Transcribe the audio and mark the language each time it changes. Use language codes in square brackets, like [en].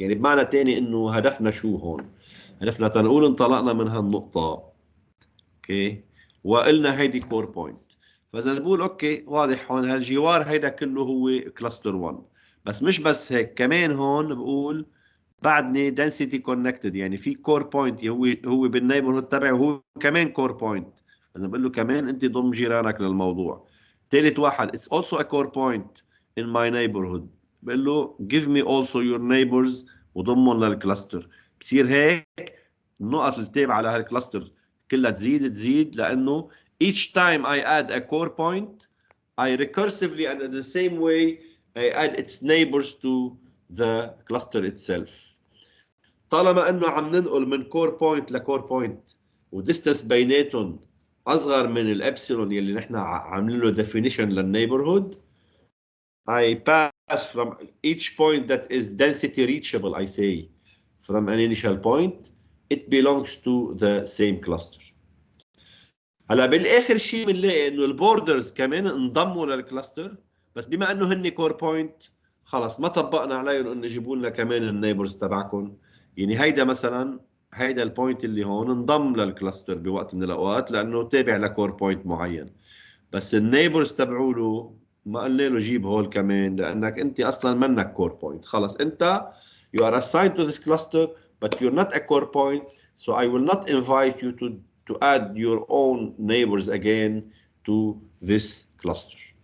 [ar] يعني بمعنى تاني انه هدفنا شو هون؟ هدفنا تنقول انطلقنا من هالنقطة اوكي وقلنا هيدي كور بوينت، فاذا بقول اوكي واضح هون هالجوار هيدا كله هو كلاستر 1. بس مش بس هيك، كمان هون بقول بعدني density connected، يعني في كور بوينت هو بالنيبرهود تبعي وهو كمان كور بوينت، انا بقول له كمان انت ضم جيرانك للموضوع. ثالث واحد [en] it's also a core point in my neighborhood، [ar] بقول له [en] give me also your neighbors [ar] وضمهم للكلاستر. بصير هيك النقط التابعه على هالكلاستر كلها تزيد لانه [en] each time I add a core point I recursively and in the same way I add its neighbors to the cluster itself. [ar] طالما انه عم ننقل من كور بوينت لكور بوينت وديستنس بيناتهم اصغر من الابسلون يلي نحن عاملين له [en] definition [ar] للنيبرهود، [en] I pass from each point that is density reachable I say from an initial point it belongs to the same cluster. [ar] هلا بالاخر شيء بنلاقي انه البوردرز كمان انضموا للكلاستر، بس بما انه هن كور بوينت خلص ما طبقنا عليهم انه يجيبوا لنا كمان النيبرز تبعكم. يعني هيدا مثلا، هيدا البوينت اللي هون انضم للكلاستر بوقت من الاوقات لانه تابع لكور بوينت معين، بس النيبرز تبعوا له ما قلنا له جيب هول كمان لانك انت اصلا منك كور بوينت. خلص انت [en] you are assigned to this cluster but you're not a core point, so I will not invite you to add your own neighbors again to this cluster.